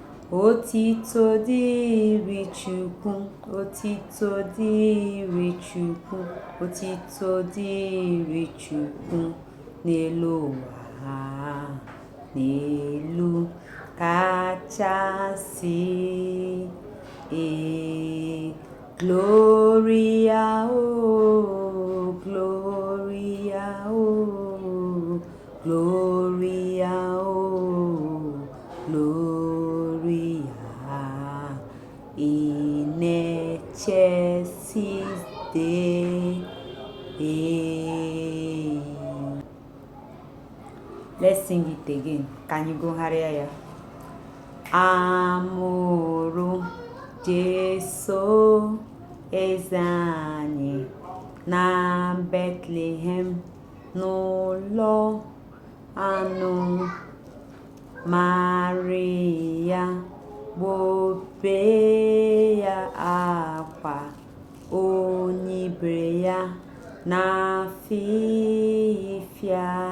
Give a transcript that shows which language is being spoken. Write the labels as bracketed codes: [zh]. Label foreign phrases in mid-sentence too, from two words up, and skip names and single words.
[ig] Otito dịrị Chukwu, otito dịrị Chukwu, otito dịrị Chukwu n'elu ụwa, n'elu kachasị elu. [la] Gloria, oh, Gloria, oh, Gloria, oh, Gloria in excelsis Dei. [en] Let's sing it again. Can you go higher? [ig] A mụrụ Jesu eze anyị na Bethlehem n'ụlọ anụ. Maria gbobe ya akwa, onye ibere ya na-afịfịa.